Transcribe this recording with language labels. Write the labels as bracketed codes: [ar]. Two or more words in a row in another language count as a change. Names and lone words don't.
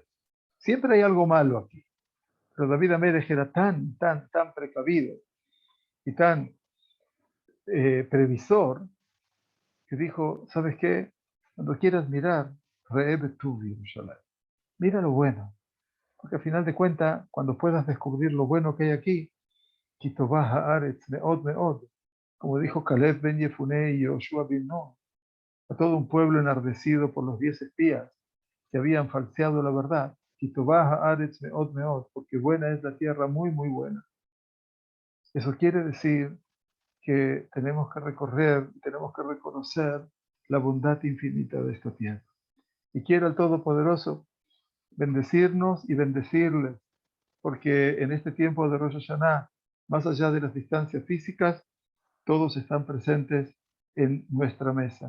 [es] Siempre hay algo malo aquí. Pero David Amelech era tan precavido y tan previsor, que dijo, ¿sabes qué? Cuando quieras mirar, [he] ראה בטוב ירושלים, [es] mira lo bueno. Porque al final de cuentas, cuando puedas descubrir lo bueno que hay aquí, [he] כי טובה הארץ מאד מאד, [es] como dijo Caleb ben Yefuné y Yoshua bin Nun, a todo un pueblo enardecido por los 10 espías que habían falseado la verdad, [he] כי טובה הארץ מאד מאד, [es] porque buena es la tierra, muy, muy buena. Eso quiere decir que tenemos que recorrer, tenemos que reconocer la bondad infinita de esta tierra. Y quiero al Todopoderoso bendecirnos y bendecirles, porque en este tiempo de Rosh Hashanah, más allá de las distancias físicas, todos están presentes en nuestra mesa.